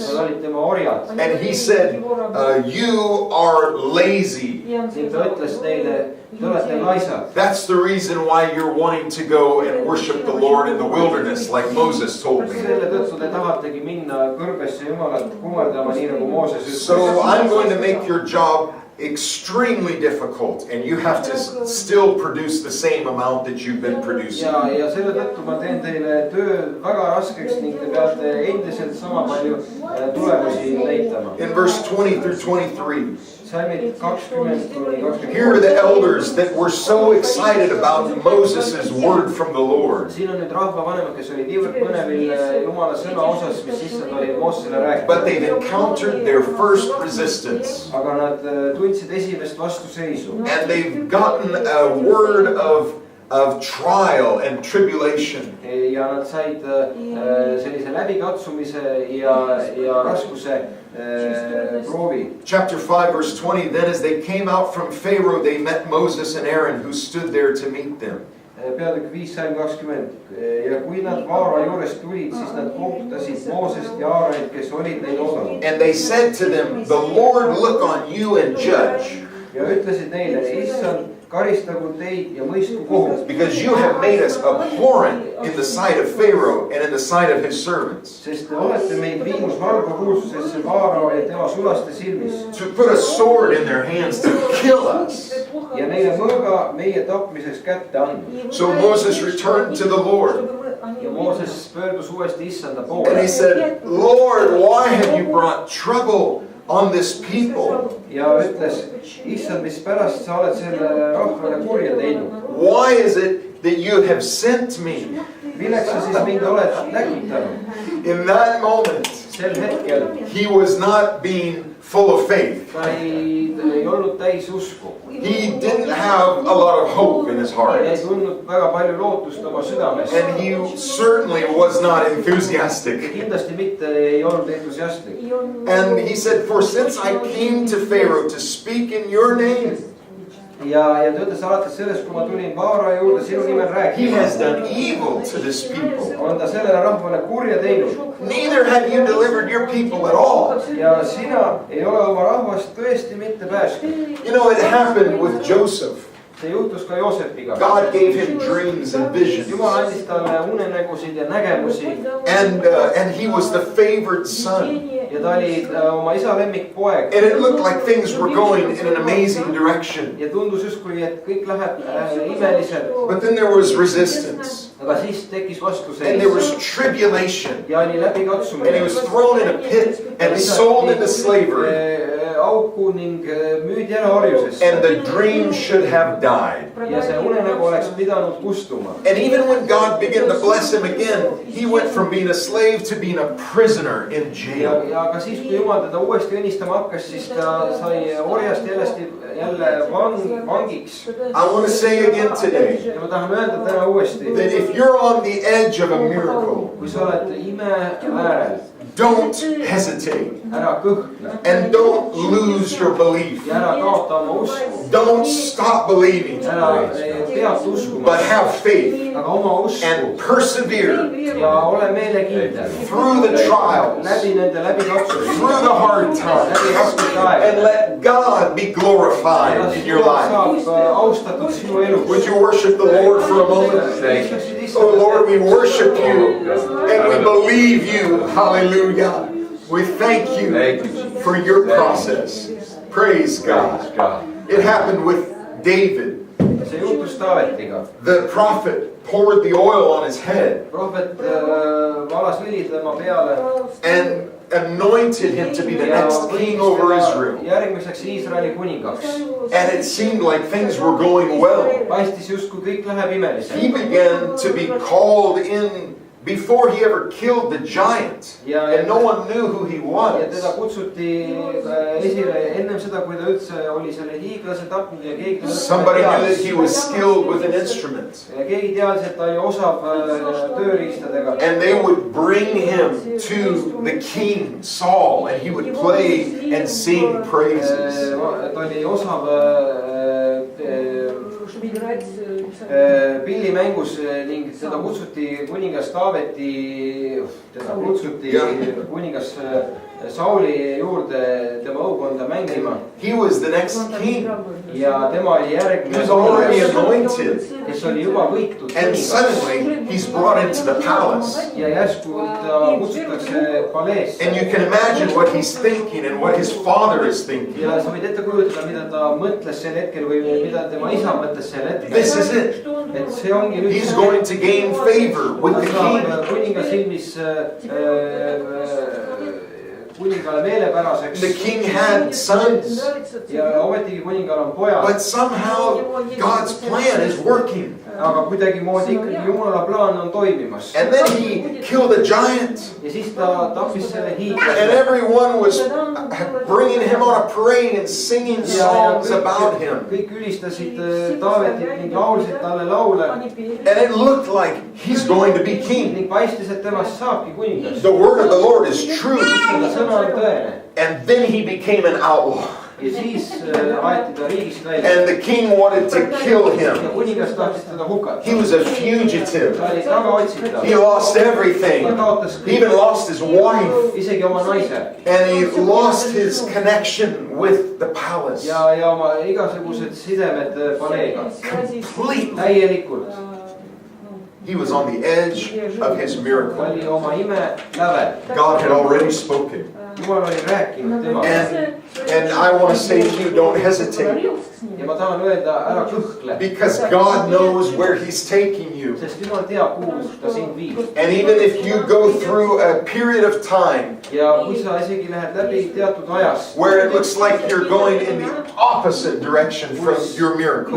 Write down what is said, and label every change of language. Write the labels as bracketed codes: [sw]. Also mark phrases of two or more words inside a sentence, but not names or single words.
[et] Nad olid tema orjad [en] And he said, you are lazy. [et] ning ta ütles neile, te olete laisad. [en] That's the reason why you're wanting to go and worship the Lord in the wilderness, like Moses told me. [et] selle tõttu te tahategi minna kõrbesse Jumalat kummardama, nii nagu Mooses [en] So I'm [et] ütles. [en] going to make your job extremely difficult, and you have to still produce the same amount that you've been producing. [et] ja selle tõttu ma teen teile töö väga raskeks ning te peate endiselt sama palju tulemusi näitama. [en] In verse 20 through 23, [et] salmid 20 kuni 23. [en] here are the elders that were so excited about Moses' word from the Lord. [et] siin on nüüd rahvavanemad, kes olid niivõrd põnevil Jumala sõna osas, mis issand oli Moosesele [en] But [et] rääkinud. [en] they've encountered their first resistance. [et] aga nad tundsid esimest vastuseisu [en] And they've gotten a word of trial and tribulation. [et] ja nad said sellise läbikatsumise ja raskuse proovi. [en] Chapter 5 verse 20, then as they came out from Pharaoh, they met Moses and Aaron who stood there to meet them. [et] peatükk 5 salm 20 ja kui nad Vaara juurest tulid, siis nad kohtutasid Moosest ja Aaronit, kes olid neid oodanud. [en] And they said to them, the Lord look on you and judge, [et] ja ütlesid neile, issand, karistagu teid ja mõistku kohus. [en] because you have made us abhorrent in the sight of Pharaoh and in the sight of his servants. [et] sest te olete meid viinud halba kuulsusesse Vaarao ja tema sulaste silmis. [en] To put a sword in their hands to kill us. [et] ja neile mõõga meie tapmiseks kätte andnud. [en] So Moses returned to the Lord. [et] ja Mooses pöördus uuesti issanda [en] And [et] poole. [en] he said, Lord, why have you brought trouble on this people? [et] ja ütles, issand, mispärast sa oled selle rahvale kurja teinud. [en] Why is it that you have sent me? [et] milleks sa siis mind oled läkitanud? [en] In that moment, [et] sel hetkel [en] he was not being full of faith. [et] ta ei olnud täis usku. [en] He didn't have a lot of hope in his heart. [et] ei tundnud väga palju lootust oma südames. [en] And he certainly was not enthusiastic. [et] kindlasti mitte ei olnud entusiastlik. [en] And he said, for since I came to Pharaoh to speak in your name, [et] ja ta ütles alates sellest, kui ma tulin Vaara juurde sinu nimel [en] he has [et] rääkima, [en] done evil to this people. [et] on ta sellele rahvale kurja teinud. [en] Neither have you delivered your people at all. [et] ja sina ei ole oma rahvast tõesti mitte päästnud. [en] You know, it happened with Joseph. [et] see juhtus ka Joosepiga. [en] God gave him dreams and visions. [et] Jumal andis talle unenägusid ja nägemusi [en] And he was the favored son. [et] ja ta oli oma isa lemmikpoeg. [en] And it looked like things were going in an amazing direction. [et] ja tundus justkui, et kõik läheb imeliselt. [en] But then there was resistance. [et] aga aga siis tekkis [en] and [et] vastuseis [en] there was tribulation. [et] ja oli [en] And he [et] läbikatsumine. [en] was thrown in a pit and sold into slavery. [et] Auku ning müüdi ära orjusesse. [en] And the dream should have died. [et] Ja see unenägu oleks pidanud kustuma. [en] And even when God began to bless him again, he went from being a slave to being a prisoner in jail. [et] Ja ka siis, kui Jumal teda uuesti õnnistama hakkas, siis ta sai orjast jälle vangiks. [en] I want to say again today [et] Ja ma tahan öelda täna uuesti, [en] that if you're on the edge of a miracle, [et] kui sa oled ime äärel, [en] don't hesitate [et] ära kõhkle [en] and don't lose your belief. [et] ja ära kaota oma usku. [en] Don't stop believing, [et] Ära pead uskuma, [en] but have faith [et] aga oma usku [en] and persevere [et] ja ole meelekindel. [en] through the trials, [et] Läbi nende läbikatsumiste, [en] through the hard times, [et] läbi raskete [en] and [et] aegade. [en] let God be glorified in your life. [et] Saab austatud sinu elus. [en] Would you worship the Lord for a moment? Oh Lord, we worship you and we believe you. Hallelujah. We thank you for your process. Praise God. It happened with David. [et] See juhtus Taavetiga. [en] The prophet poured the oil on his head [et] Prohvet valas õli tema peale [en] and anointed him to be the next king over Israel. [et] järgmiseks Iisraeli kuningaks. [en] And it seemed like things were going well. [et] Paistis justkui kõik läheb [en] He [et] imeliselt. [en] began to be called in before he ever killed the giant. And no one knew who he [et] Ja teda [en] was. [et] kutsuti esile ennem seda, kui ta üldse oli selle hiiglase tapnud ja keegi [en] Somebody knew that he was skilled with an instrument. [et] ja keegi teadis, et ta oli osav tööriistadega. [en] And they would bring him to the king, Saul, and he would play and sing praises. [et] Ta oli osav pillimängus ning teda kutsuti kuningas Taaveti, teda kutsuti kuningas Sauli juurde tema õukonda mängima. [en] He was the next king. [et] Ja tema oli [en] He [et] järgmine [en] was already [et] kuningas, [en] anointed. [et] kes oli juba võitud [en] And [et] kuningas. [en] suddenly he's brought into the palace. [et] Ja järsku ta kutsutakse paleesse. [en] And you can imagine what he's thinking and what his father is thinking. [et] Ja sa võid ette kujutada, mida ta mõtles sel hetkel või mida tema isa mõtles sel hetkel. [en] This is it. [et] Et see ongi nüüd [en] He's going to gain favor with the king. [et] kuninga silmis kuningale meelepäraseks. [en] The king had sons, [et] Ja ometigi kuningal on pojad. [en] but somehow God's plan is working. [et] Aga kuidagimoodi ikkagi Jumala plaan on toimimas. [en] And then he killed a giant. [et] Ja siis ta tappis selle [en] And [et] hiiglase. [en] everyone was bringing him on a parade and singing songs about him. [et] Kõik ülistasid Taavetit ning laulsid talle laule. [en] And it looked like he's going to be king. [et] Ning paistis, et temast saabki kuningas. [en] The word of the Lord is true. [et] Selle sõna on tõene. [en] And then he became an outlaw. [et] Ja siis aeti ta riigist välja. [en] And the king wanted to kill [et] Ja [en] him. [et] kuningas tahtis teda hukata. [en] He was a fugitive. [et] Ta oli tagaotsitav. [en] He lost everything. [et] Ta kaotas [en] He even [et] kõik. [en] lost his wife. [et] Isegi oma naise. [en] And he lost his connection with the palace. [et] Ja oma igasugused sidemed paleega. [en] Completely. [et] Täielikult. [en] He was on the edge of his miracle. [et] Oli oma ime lävel. [en] God had already spoken. [et] Jumal oli rääkinud temaga. [en] And I want to say to you, don't hesitate. [et] Ja ma tahan öelda, ära kõhkle. [en] Because God knows where he's taking you. [et] Sest Jumal teab, kuhu ta sind viib. [en] And even if you go through a period of time [et] Ja kui sa isegi lähed läbi teatud ajast, [en] where it looks like you're going in the opposite direction from your miracle,